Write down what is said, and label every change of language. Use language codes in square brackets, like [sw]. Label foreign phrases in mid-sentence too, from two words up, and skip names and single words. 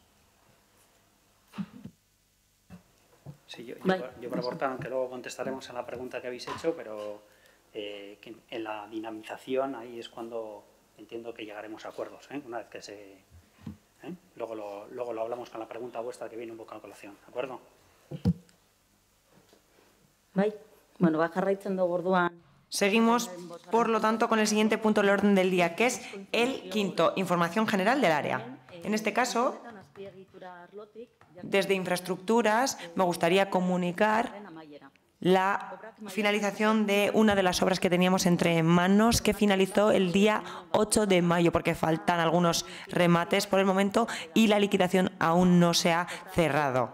[es] Sí, yo por aportar, aunque luego contestaremos a la pregunta que habéis hecho, pero que en la dinamización ahí es cuando entiendo que llegaremos a acuerdos, una vez que se... Luego lo hablamos con la pregunta vuestra que viene un poco a colación, ¿de acuerdo? [eu] Bai. Bueno, va jarraitzen dugu orduan. [es] Seguimos, por lo tanto, con el siguiente punto del orden del día, que es el quinto, información general del área. En este caso, desde infraestructuras, me gustaría comunicar la finalización de una de las obras que teníamos entre manos, que finalizó el día 8 de mayo, porque faltan algunos remates por el momento y la liquidación aún no se ha cerrado.